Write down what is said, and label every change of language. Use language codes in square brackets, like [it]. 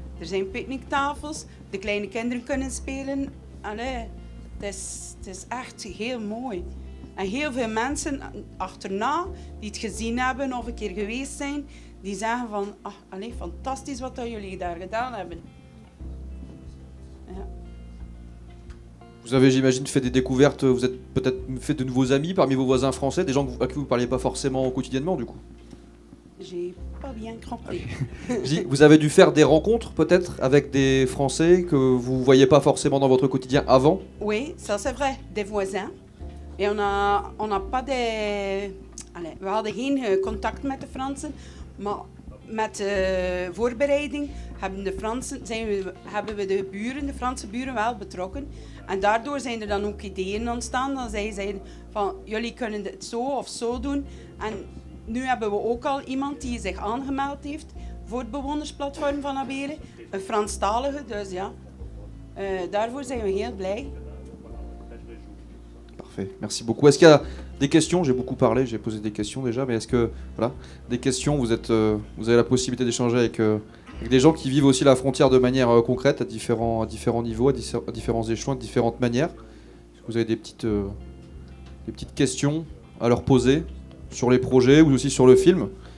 [nl] Er zijn picknicktafels, de kleine kinderen kunnen spelen. Allee, het is echt heel mooi. En heel veel mensen achterna die het gezien hebben of een keer geweest zijn, die zeggen van, fantastisch wat jullie daar gedaan hebben. Ja. [fr] Vous avez, j'imagine, fait des découvertes, vous êtes peut-être fait de nouveaux amis parmi vos voisins français, des gens à qui vous ne parliez pas forcément quotidiennement du coup. J'ai pas bien compris. Vous avez dû faire des rencontres peut-être avec des Français que vous ne voyiez pas forcément dans votre quotidien avant? Oui, ça c'est vrai, des voisins. Et on a pas des... [nl] we hadden geen contact met de Fransen, maar met de voorbereiding hebben we de Franse buren wel betrokken. En daardoor zijn er dan ook ideeën ontstaan. Dan zij zeiden van, jullie kunnen het zo of zo doen. En nu hebben we ook al iemand die zich aangemeld heeft voor het bewonersplatform van Abeele. Een Franstalige, dus ja. Daarvoor zijn we heel blij. [fr] Parfait, merci beaucoup. Est-ce qu'il y a des questions? J'ai beaucoup parlé, j'ai posé des questions déjà, mais est-ce que, voilà, des questions, vous avez la possibilité d'échanger avec des gens qui vivent aussi la frontière de manière concrète, à différents niveaux, à différents échelons, de différentes manières. Est-ce que vous avez des petites questions à leur poser sur les projets ou aussi sur le film?